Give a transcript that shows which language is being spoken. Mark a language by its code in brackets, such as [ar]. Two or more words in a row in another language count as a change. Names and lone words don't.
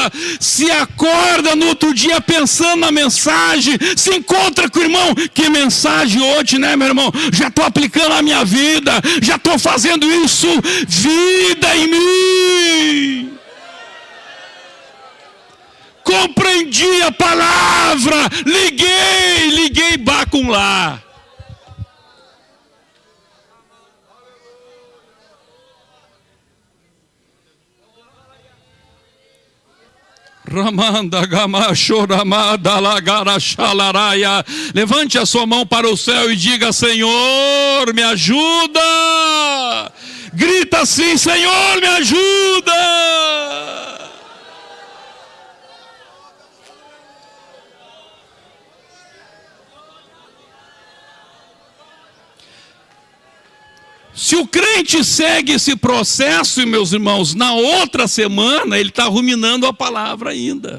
[pt] Se acorda no outro dia pensando na mensagem, se encontra com o irmão, que mensagem hoje, né, meu irmão? Já estou aplicando a minha vida, já estou fazendo isso, vida em mim. Compreendi a palavra, liguei Bacum lá. Ramanda gama choramada lagara xalaraia. Levante a sua mão para o céu e diga: Senhor, me ajuda. Grita assim: Senhor, me ajuda! Se o crente segue esse processo, meus irmãos, na outra semana ele está ruminando a palavra ainda.